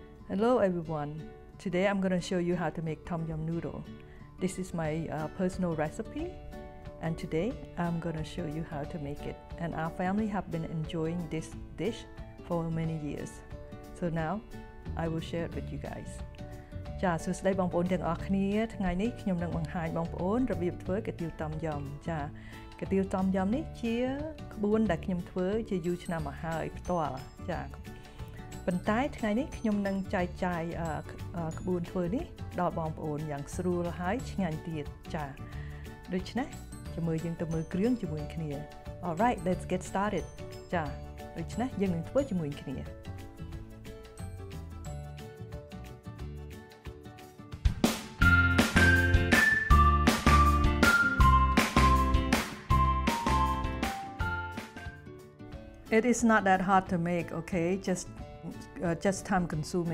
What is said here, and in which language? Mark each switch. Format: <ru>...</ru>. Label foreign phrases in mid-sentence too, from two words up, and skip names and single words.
<en>Hello everyone, today I'm going to show you how to make Tum Yum Noodle. This is my personal recipe and today I'm going to show you how to make it, and our family have been enjoying this dish for many years. So now I will share it with you guys.</en> <km>ចាសួស្តីបងប្អូនទាំងអស់គ្នាថ្ងៃនេះខ្ញុំនឹងបង្ហាញបងប្អូនរបៀបធ្វើកាទៀវតំយំចាកា ទៀវតំយំនេះជាក្បួនដែលខ្ញុំធ្វើជាយូរឆ្នាំមកហើយផ្ទាល់ ចាប៉ុន្តែថ្ងៃនេះខ្ញុំនឹងចែកចាយក្បួនធ្វើ នេះដល់បងប្អូនយ៉ាងស្រួលហើយឆ្ងាញ់ទៀតចាដូច្នេះជាមួយយើងទៅមើលគ្រឿងជាមួយគ្នា</km> <en>Alright, let's get started</en> <km>ចាដូច្នេះយើងនឹងធ្វើជាមួយគ្នា</km> <en>It is not that hard to make, okay? Just time consuming.</en>